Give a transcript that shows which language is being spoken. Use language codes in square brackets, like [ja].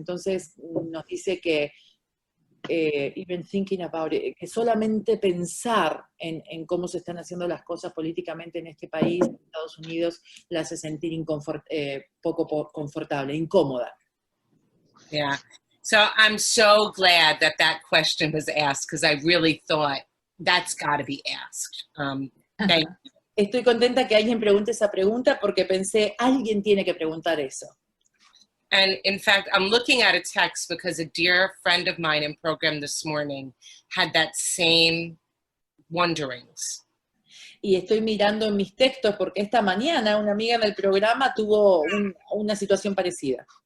[es] Entonces nos dice que [en] even thinking about it, [es] que solamente pensar en cómo se están haciendo las cosas políticamente en este país, en Estados Unidos, la hace sentir poco confortable, incómoda. [en] Yeah. So I'm so glad that question was asked, because I really thought that's got to be asked. Thank you. [es] Estoy contenta que alguien pregunte esa pregunta porque pensé, alguien tiene que preguntar eso. [en] And in fact, I'm looking at a text because a dear friend of mine in program this morning had that same wonderings. [es] Y estoy mirando en mis textos porque esta mañana una amiga en el programa tuvo una situación parecida.